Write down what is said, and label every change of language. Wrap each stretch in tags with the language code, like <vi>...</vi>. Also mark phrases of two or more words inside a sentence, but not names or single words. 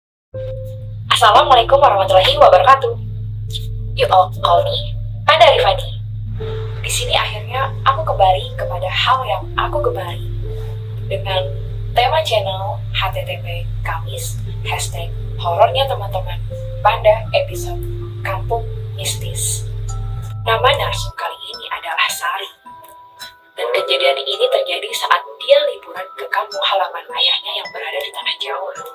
<ar>السلام عليكم ورحمة الله وبركاته.</ar> <en>You all call me Anda Rifani.</en> <id>Di sini akhirnya aku kembali kepada hal yang aku gemari dengan tema channel HTTP Kamis #horornya teman-teman Panda episode Kampung Mistis. Nama narsum kali ini adalah Sari. Dan kejadian ini terjadi saat dia liburan ke kampung halaman ayahnya yang berada di tanah Jawa.</id>